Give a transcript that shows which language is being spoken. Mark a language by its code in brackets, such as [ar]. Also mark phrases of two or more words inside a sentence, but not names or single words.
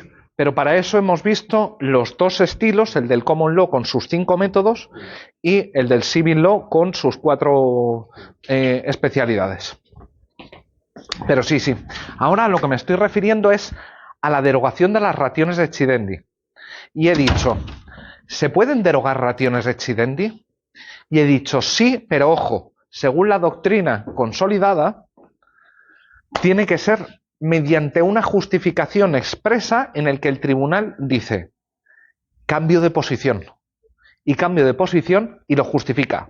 [es] Pero para eso hemos visto los dos estilos, el del [en] Common Law [es] con sus 5 métodos y el del [en] Civil Law [es] con sus 4 especialidades. Pero sí, sí. Ahora a lo que me estoy refiriendo es a la derogación de las [la] rationes decidendi. [es] Y he dicho, ¿se pueden derogar [la] rationes decidendi? [es] Y he dicho sí, pero ojo, según la doctrina consolidada, tiene que ser mediante una justificación expresa en el que el tribunal dice cambio de posición. Y cambio de posición y lo justifica.